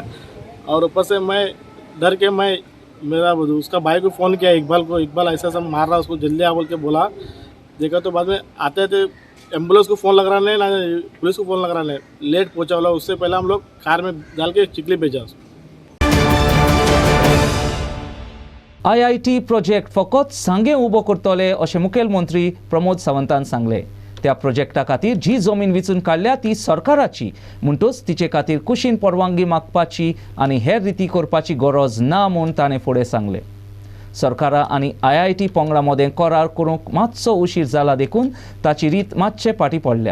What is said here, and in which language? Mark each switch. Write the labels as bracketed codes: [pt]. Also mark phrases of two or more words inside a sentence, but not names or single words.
[hi] और ऊपर से मैं डर के मेरा उसका भाई को फ़ोन किया इकबाल को. इकबाल ऐसा सब मार रहा, उसको जल्दी आ बोल के बोला. देखा तो बाद में आते थे एम्बुलेंस को फ़ोन लग रहा नहीं, ना पुलिस को फ़ोन लग रहा नहीं. लेट पहुंचा वाला. उससे पहले हम लोग कार में डाल के चिखली भेजा. [kok] IIT प्रोजेक्ट फकत सांगे उबो करतले अशें मुखेलमंत्री प्रमोद सावंतान सांगले. त्या प्रोजेक्टा खातीर जी जमीन वेचून काडल्या ती सरकाराची म्हणटूच तिचे खातीर कुशीन परवानगी मागपाची आनी हेर रिती करपाची गरज ना म्हूण ताणें फुडें सांगलें. सरकारा आनी IIT पंगडा मदें करार करूंक मातसो उशीर जाला देखून ताची रीत मातशें फाटीं पडल्या.